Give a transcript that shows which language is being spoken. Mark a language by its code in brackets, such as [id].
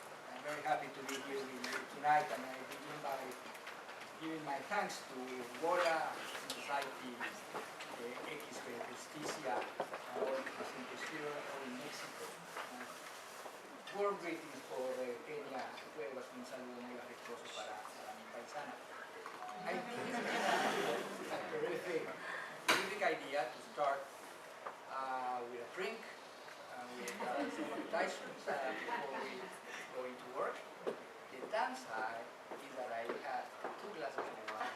[en] I'm very happy to be here with you tonight, and I begin by giving my thanks to Bola Society, Equis Justicia, our presenters here in Mexico. Warm greetings for [es] Kenia, Cuevas, un saludo muy afectuoso para mi paisana. [en] I think it's a terrific idea to start with a drink, with some appetizers before we go into work. The downside is that I had 2 glasses of wine.